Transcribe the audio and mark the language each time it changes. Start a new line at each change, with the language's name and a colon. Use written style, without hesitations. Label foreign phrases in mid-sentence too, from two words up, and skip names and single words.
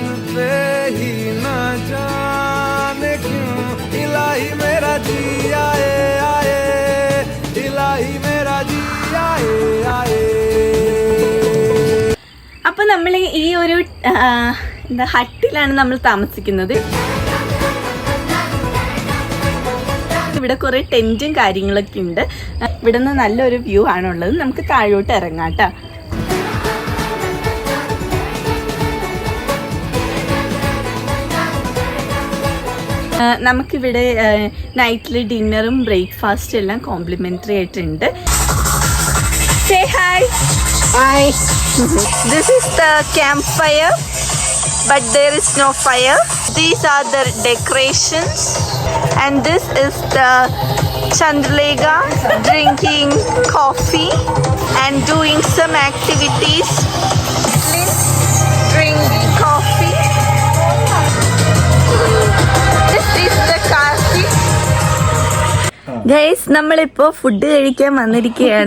Hindi: पे ही ना जाने क्यों इलाही मेरा जी आए आए इलाही मेरा जी आए आए.
Malayalam: അപ്പൊ നമ്മൾ ഈ ഒരു ഹട്ടിലാണ് നമ്മൾ താമസിക്കുന്നത്. ഇവിടെ കുറെ ടെന്റും കാര്യങ്ങളൊക്കെ ഉണ്ട്. ഇവിടെ നിന്ന് നല്ലൊരു വ്യൂ ആണുള്ളത്. നമുക്ക് താഴോട്ട് ഇറങ്ങാം കേട്ടോ. നമുക്കിവിടെ നൈറ്റിൽ ഡിന്നറും ബ്രേക്ക്ഫാസ്റ്റും എല്ലാം കോംപ്ലിമെന്ററി ആയിട്ടുണ്ട്.
English: Say hi. Hi. This is the campfire, but there is no fire. These are the decorations, and this is the Chandralega drinking coffee and doing some activities. Drinking coffee. This is the Kasi. Guys,
Malayalam: നമ്മളിപ്പോ ഫുഡ് കഴിക്കാൻ വന്നിരിക്കുകയാണ്.